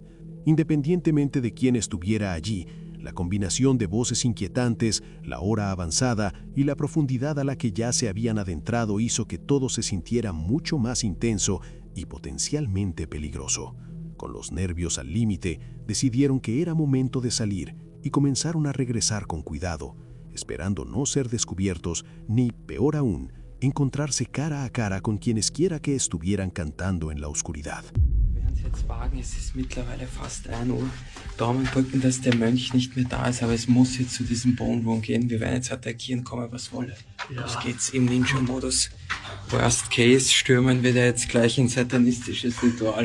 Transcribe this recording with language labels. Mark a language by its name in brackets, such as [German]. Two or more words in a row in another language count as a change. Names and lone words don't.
[Spanish] Independientemente de quién estuviera allí, la combinación de voces inquietantes, la hora avanzada y la profundidad a la que ya se habían adentrado hizo que todo se sintiera mucho más intenso y potencialmente peligroso. Con los nervios al límite, decidieron que era momento de salir y comenzaron a regresar con cuidado, esperando no ser descubiertos ni, peor aún, encontrarse cara a cara con quienes quiera que estuvieran cantando en la oscuridad. [German] Jetzt wagen, es ist mittlerweile fast 1 Uhr. Daumen drücken, dass der Mönch nicht mehr da ist, aber es muss jetzt zu diesem Bone Room gehen. Wir werden jetzt attackieren, komme was wolle. Los geht's im Ninja-Modus. [English] Worst Case, [German] stürmen wir da jetzt gleich ein satanistisches Ritual.